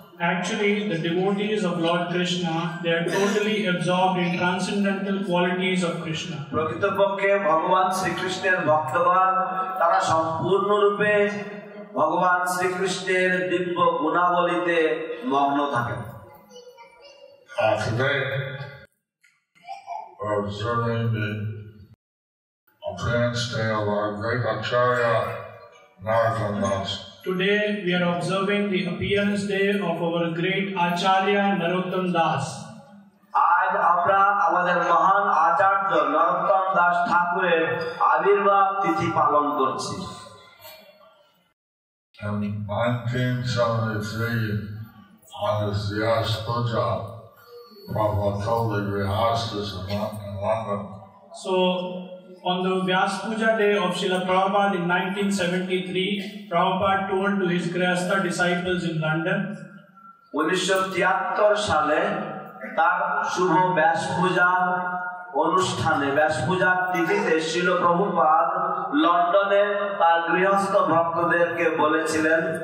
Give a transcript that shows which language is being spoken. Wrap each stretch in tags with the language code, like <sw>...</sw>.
<en>Actually, the devotees of Lord Krishna, they are totally absorbed in transcendental qualities of Krishna.</en> <bn>প্রকৃতপক্ষে ভগবান শ্রীকৃষ্ণের ভক্তগণ তারা সম্পূর্ণরূপে ভগবান শ্রীকৃষ্ণের দিব্য গুণাবলীতে মগ্ন থাকেন।</bn> <en>Today, we're observing the appearance day of our great Acharya Narottam Das. Today, we are observing the appearance day of our great Acharya Narottam Das.</en> <bn>আজ আমরা আমাদের মহান আচার্য নরোত্তম দাস ঠাকুরের আবির্ভাব তিথি পালন করছি।</bn> <en>In 1973, on his Vyas Puja, Prabhupada told the Grihastas in London, So, on the Vyas Puja day of Srila Prabhupada in 1973, Prabhupada told to his Grihastha disciples in London,</en> <bn>1973 সালে তার শুভ ব্যাস পূজা অনুষ্ঠানে ব্যাস পূজার তিথিতে শ্রীল প্রভুপাদ লন্ডনে তার গৃহস্থ ভক্তদেরকে বলেছিলেন</bn>